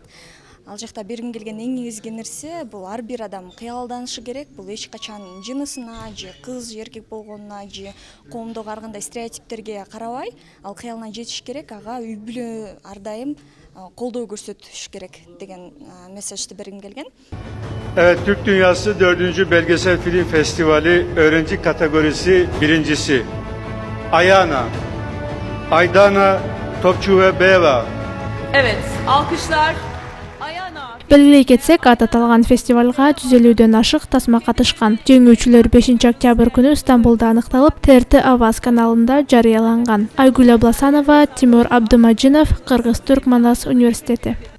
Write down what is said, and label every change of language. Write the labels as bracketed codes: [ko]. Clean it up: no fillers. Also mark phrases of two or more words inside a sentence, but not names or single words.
[ky] Ал жакта бергим келген эң негизги нерсе бул ар бир адам кыялданышы керек. Бул эч качан жынысына, же кыз, же эркек болгонуна, же коомдогу ар кандай стереотиптерге карабай, ал кыялына жетиш керек. Ага үй бүлө ар дайым колдоо көрсөтүш керек деген месседжди бергим келген. [tr] Evet, Türk Dünyası 4. Belgesel Film Festivali öğrenci kategorisi birincisi. Ayana, Aydana Topçubayeva. Evet, alkışlar. Ayana. [ky] Белгилей кетсек, аталган фестивалга 150дөн ашык тасма катышкан. Жеңүүчүлөр 5-октябрь күнү Стамбулда аныкталып, ТРТ Аваз каналында жарыяланган. Айгүл Абласанова, Тимур Абдымажинов, Кыргыз-Түрк Манас университети.